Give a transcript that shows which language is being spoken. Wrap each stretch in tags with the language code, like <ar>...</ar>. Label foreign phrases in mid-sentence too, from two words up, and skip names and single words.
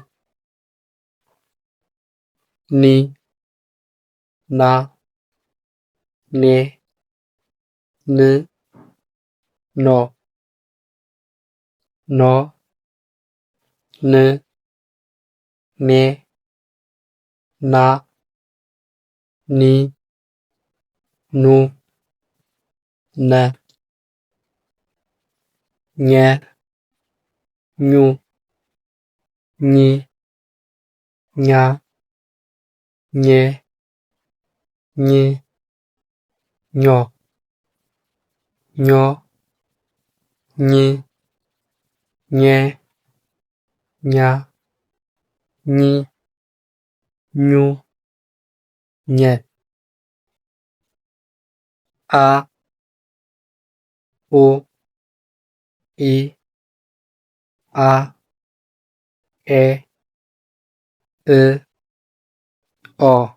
<am>ኒ ና ኔ ን ኖ ኖ ን ኔ ና ኒ ኑ ነ ኘ ኙ ኚ ኛ ኜ ኝ ኞ ኞ ኝ ኘ ኛ ኚ ኙ ኘ አ ኦ ኢ አ ኤ እ ኦ</am>